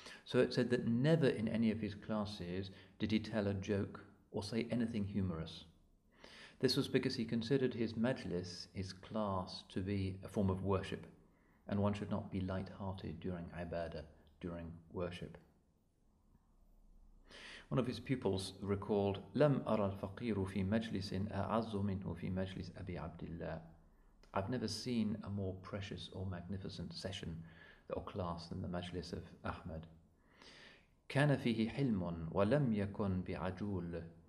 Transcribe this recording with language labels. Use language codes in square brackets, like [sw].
[en] So it said that never in any of his classes did he tell a joke or say anything humorous. This was because he considered his majlis, his class, to be a form of worship, and one should not be light-hearted during ibadah, during worship. One of his pupils recalled, [ar] لم أرى الفقير في مجلس أعز منه في مجلس أبي عبد الله. [en] I've never seen a more precious or magnificent session or class than the majlis of Ahmad. [ar] كان فيه حلم ولم يكن بعجول.